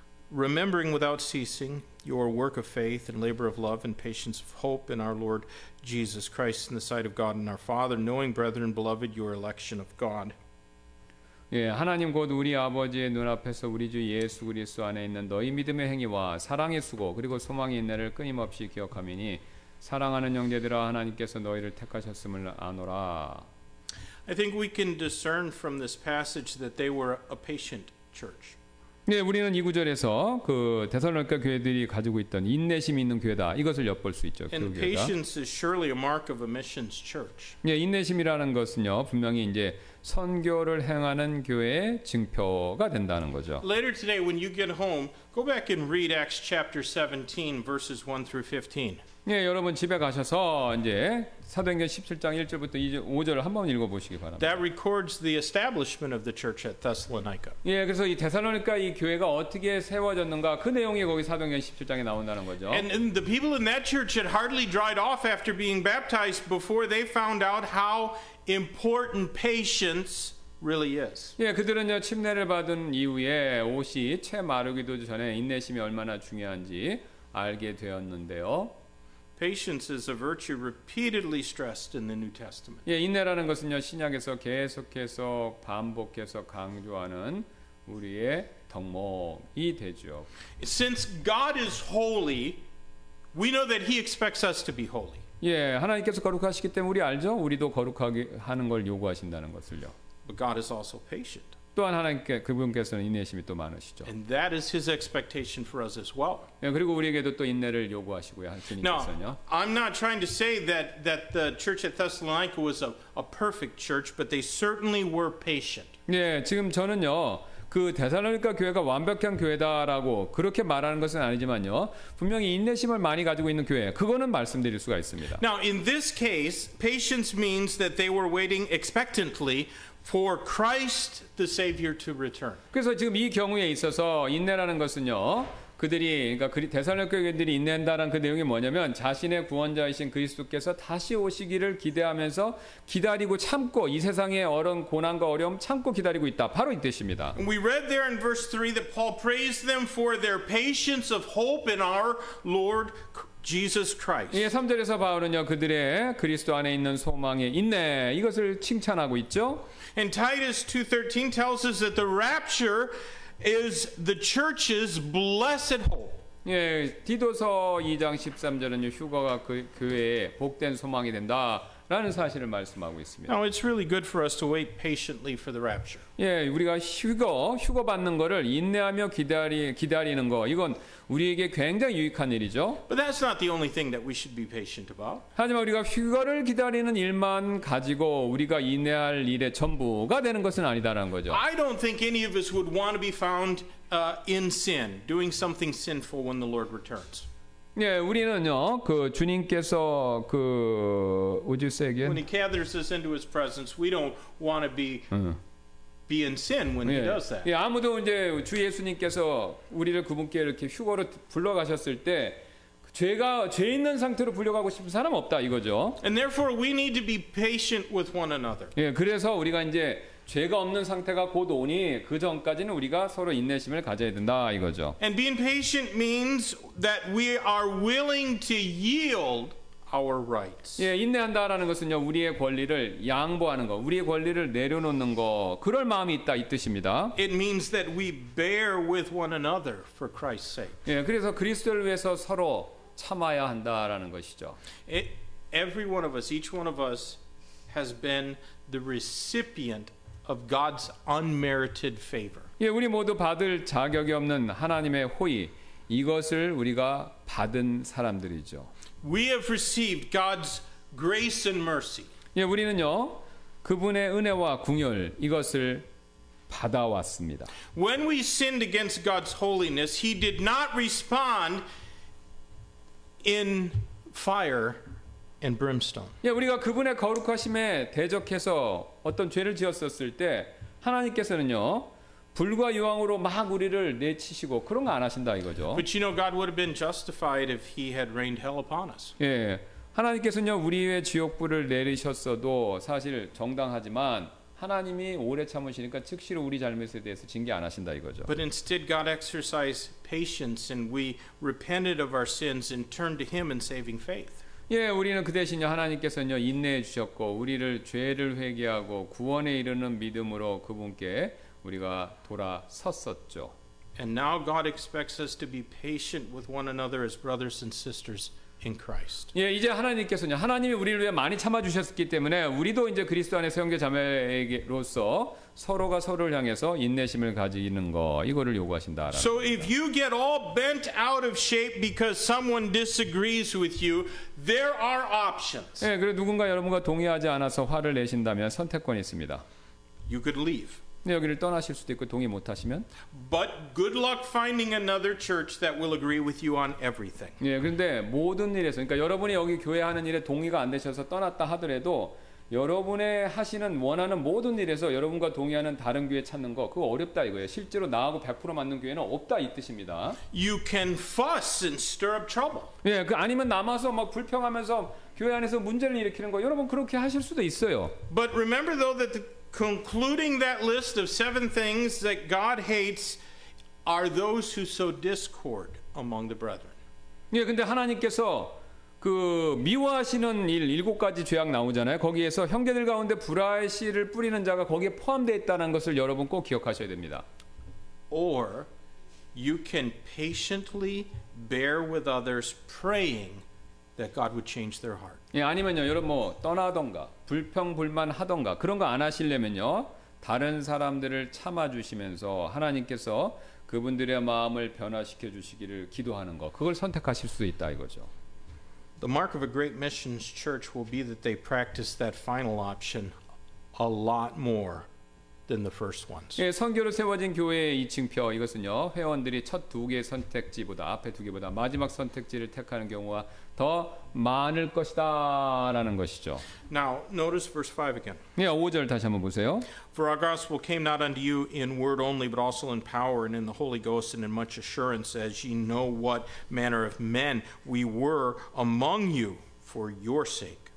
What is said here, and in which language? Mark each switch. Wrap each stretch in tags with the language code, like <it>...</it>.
<en>Remembering without ceasing your work of faith and labor of love and patience of hope in our Lord Jesus Christ in the sight of God and our Father, knowing, brethren, beloved, your election of God.</en> <ko>예, 하나님 곧 우리 아버지의 눈앞에서 우리 주 예수 그리스도 안에 있는 너희 믿음의 행위와 사랑의 수고 그리고 소망의 인내를 끊임없이 기억하미니 사랑하는 형제들아 하나님께서 너희를 택하셨음을 아노라.</ko> <en>I think we can discern from this passage that they were a patient church.</en> <ko>네, 우리는 이 구절에서 그 데살로니가 교회들이 가지고 있던 인내심이 있는 교회다. 이것을 엿볼 수 있죠.</ko> <en>And</en> <ko>그 교회가.</ko> <en>patience is surely a mark of a missions church.</en> <ko>네, 인내심이라는 것은요, 분명히 이제 선교를 행하는 교회의 증표가 된다는 거죠.</ko> <en>Later today, when you get home, go back and read Acts chapter 17, verses 1 through 15.</en> <ko>예, 여러분 집에 가셔서 이제 사도행전 17장 1절부터 5절을 한번 읽어보시기 바랍니다.</ko> <en>That records the establishment of the church at Thessalonica.</en> <ko>예, 그래서 이 데살로니가 이 교회가 어떻게 세워졌는가 그 내용이 거기 사도행전 17장에 나온다는 거죠.</ko> <en>And the people in that church had hardly dried off after being baptized before they found out how important patience really is.</en> <ko>예, 그들은요 침례를 받은 이후에 옷이 채 마르기도 전에 인내심이 얼마나 중요한지 알게 되었는데요.</ko> <en>Patience is a virtue repeatedly stressed in the New Testament.</en> <ko>예, 인내라는 것은요 신약에서 계속해서 반복해서 강조하는 우리의 덕목이 되죠.</ko> <en>Since God is holy, we know that He expects us to be holy.</en> <ko>예, 하나님께서 거룩하시기 때문에 우리 알죠? 우리도 거룩하게 하는 걸 요구하신다는 것을요.</ko> <en>But God is also patient.</en> <ko>또한 하나님께 그분께서는 인내심이 또 많으시죠.</ko> <en>And that is His expectation for us as well.</en> <ko>예, 그리고 우리에게도 또 인내를 요구하시고요.</ko> <en>Now,</en> <ko>주님께서는요.</ko> <en>I'm not trying to say that the church at Thessalonica was a perfect church, but they certainly were patient.</en> <ko>예, 지금 저는요. 그 데살로니가 교회가 완벽한 교회다라고 그렇게 말하는 것은 아니지만요. 분명히 인내심을 많이 가지고 있는 교회. 그거는 말씀드릴 수가 있습니다.</ko> <en>Now, in this case, patience means that they were waiting expectantly for Christ the Savior to return.</en> <ko>그래서 지금 이 경우에 있어서 인내라는 것은요. 그들이 그러니까 데살로니가 교회들이 인내한다는 그 내용이 뭐냐면 자신의 구원자이신 그리스도께서 다시 오시기를 기대하면서 기다리고 참고 이 세상의 고난과 어려움 참고 기다리고 있다. 바로 이 뜻입니다.</ko> <en>We read there in verse 3 that Paul praised them for their patience of hope in our Lord Jesus Christ.</en> <ko>예, 3절에서 바울은요. 그들의 그리스도 안에 있는 소망의 인내 이것을 칭찬하고 있죠.</ko> <en>And Titus 2:13 tells us that the rapture is the church's blessed hope.</en> <ko>예, 디도서 2장 13절은요. 휴거가 그 교회의 복된 소망이 된다라는 사실을 말씀하고 있습니다.</ko> <en>Now it's really good for us to wait patiently for the rapture.</en> <ko>예, 우리가 휴거 받는 거를 인내하며 기다리는 거 이건 우리에게 굉장히 유익한 일이죠.</ko> <en>But that's not the only thing that we should be patient about.</en> <ko>하지만 우리가 휴거를 기다리는 일만 가지고 우리가 인내할 일의 전부가 되는 것은 아니다라는 거죠.</ko> <en>I don't think any of us would want to be found in sin, doing something sinful when the Lord returns.</en> <ko>예, 우리는요, 그 주님께서</ko> <en>would you say again? When He gathers us into His presence, we don't want to be in sin when He does that.</en> <ko>예, 아무도 이제 주 예수님께서 우리를 그분께 이렇게 휴거로 불러가셨을 때 죄 있는 상태로 불려가고 싶은 사람 없다 이거죠.</ko> <en>And therefore, we need to be patient with one another.</en> <ko>예, 그래서 우리가 이제 죄가 없는 상태가 곧 오니 그 전까지는 우리가 서로 인내심을 가져야 된다 이거죠.</ko> <en>And being patient means that we are willing to yield our rights.</en> <ko>예, 인내한다라는 것은요 우리의 권리를 양보하는 거, 우리의 권리를 내려놓는 거, 그럴 마음이 있다 이 뜻입니다.</ko> <en>It means that we bear with one another for Christ's sake.</en> <ko>예, 그래서 그리스도를 위해서 서로 참아야 한다라는 것이죠.</ko> <en>Every one of us, each one of us, has been the recipient of God's unmerited favor.</en> <ko>예, 우리 모두 받을 자격이 없는 하나님의 호의, 이것을 우리가 받은 사람들이죠.</ko> <en>We have received God's grace and mercy.</en> <ko>예, 우리는요 그분의 은혜와 궁율 이것을 받아왔습니다.</ko> <en>When we sinned against God's holiness, He did not respond in fire and brimstone.</en> <ko>예, 우리가 그분의 거룩하심에 대적해서 어떤 죄를 지었었을 때 하나님께서는요 불과 유황으로 막 우리를 내치시고 그런 거 안 하신다 이거죠.</ko> <en>But you know, God would have been justified if He had rained hell upon us.</en> <ko>예, 하나님께서는요 우리의 지옥불을 내리셨어도 사실 정당하지만 하나님이 오래 참으시니까 즉시로 우리 잘못에 대해서 징계 안 하신다 이거죠.</ko> <en>But instead, God exercised patience, and we repented of our sins and turned to Him in saving faith.</en> <ko>예, 우리는 그 대신에 하나님께서는요 인내해 주셨고 우리를 죄를 회개하고 구원에 이르는 믿음으로 그분께 우리가 돌아섰었죠.</ko> <en>And now God expects us to be patient with one another as brothers and sisters in Christ.</en> <ko>예, 이제 하나님께서는요 하나님이 우리를 위해 많이 참아 주셨기 때문에 우리도 이제 그리스도 안에서 형제 자매로서 서로가 서로를 향해서 인내심을 가지는 거 이거를 요구하신다라는.</ko> <en>So if you get all bent out of shape because someone disagrees with you, there are options.</en> <ko>예, 그리고 누군가 여러분과 동의하지 않아서 화를 내신다면 선택권이 있습니다.</ko> <en>you could leave.</en> <ko>네, 여기를 떠나실 수도 있고 동의 못하시면.</ko> <en>But good luck finding another church that will agree with you on everything.</en> <ko>예, 그런데 모든 일에서, 그러니까 여러분이 여기 교회 하는 일에 동의가 안 되셔서 떠났다 하더라도 여러분의 하시는 원하는 모든 일에서 여러분과 동의하는 다른 교회 찾는 거 그거 어렵다 이거예요. 실제로 나하고 100% 맞는 교회는 없다 이 뜻입니다.</ko> <en>You can fuss and stir up trouble.</en> <ko>예, 그 아니면 남아서 막 불평하면서 교회 안에서 문제를 일으키는 거 여러분 그렇게 하실 수도 있어요.</ko> <en>But remember though that concluding that list of 7 things that God hates are those who sow discord among the brethren.</en> <ko>예, 근데 하나님께서 그 미워하시는 일 7가지 죄악 나오잖아요. 거기에서 형제들 가운데 불화의 씨를 뿌리는 자가 거기에 포함되어 있다는 것을 여러분 꼭 기억하셔야 됩니다.</ko> <en>Or you can patiently bear with others praying that God would change their heart.</en> <ko>예, 아니면요, 여러분 뭐 떠나던가 불평불만 하던가 그런 거 안 하시려면요, 다른 사람들을 참아주시면서 하나님께서 그분들의 마음을 변화시켜 주시기를 기도하는 거, 그걸 선택하실 수 있다 이거죠.</ko> <en>The mark of a great missions church will be that they practice that final option a lot more than the first ones.</en> <ko>예, 선교로 세워진 교회의 이층표 이것은요, 회원들이 첫 2개의 선택지보다 앞에 2개보다 마지막 선택지를 택하는 경우가 더 많을 것이다라는 것이죠.</ko> <en>Now, notice verse 5 again.</en> <ko>예, 5절 다시 한번 보세요.</ko> <en>For our gospel came not unto you in word only, but also in power and in the Holy Ghost and in much assurance, as ye know what manner of men we were among you for your sake.</en>